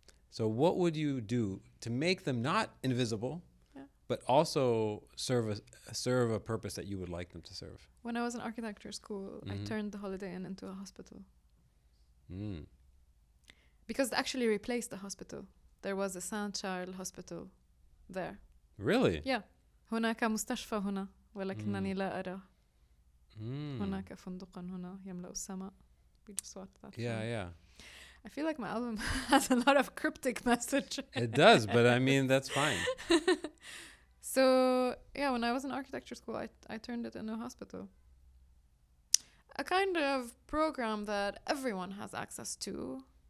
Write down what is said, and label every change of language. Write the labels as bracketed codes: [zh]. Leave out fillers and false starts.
[en] So what would you do to make them not invisible, but also serve a purpose that you would like them to serve? When I was in architecture school, I turned the Holiday Inn into a hospital. Because they actually replaced the hospital. There was a Saint Charles hospital there. Really? Yeah. [ar] هناك مستشفى هنا ولكنني لا أرى. هناك فندق هنا يملأ السماء. [en] We just watched that. Yeah. I feel like my album has a lot of cryptic message. It does, but I mean, that's fine. So, yeah, when I was in architecture school, I turned it into a hospital. A kind of program that everyone has access to.